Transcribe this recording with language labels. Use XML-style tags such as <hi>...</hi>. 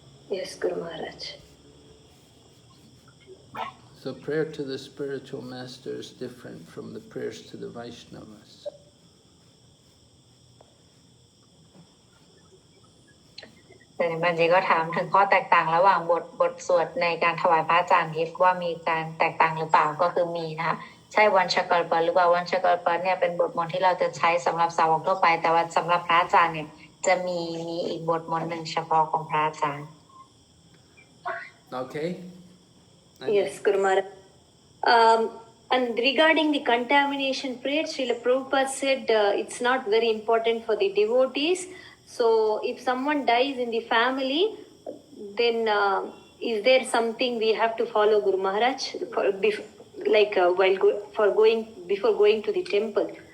<en>Yes, Guru Maharaj. So prayer to the spiritual master is different from the prayers to the Vaishnavas.</en> <th>แต่ในบัญชีก็ถามถึงข้อแตกต่างระหว่างบทสวดในการถวายพระอาจารย์ทิพย์ว่ามีการแตกต่างหรือเปล่าก็คือมีนะคะใช่วันชกลปะหรือเปล่าวันชกลปะเนี่ยเป็นบทมนต์ที่เราจะใช้สำหรับสาวกทั่วไปแต่ว่าสำหรับพระอาจารย์เนี่ยจะมีอีกบทมนต์หนึ่งเฉพาะของพระอาจารย์</th> <en>Okay. Yes, Guru Maharaj. And regarding the contamination prayer, Srila Prabhupada said it's not very important for the devotees. So if someone dies in the family, then is there something we have to follow, Guru Maharaj, before going to the temple?</en>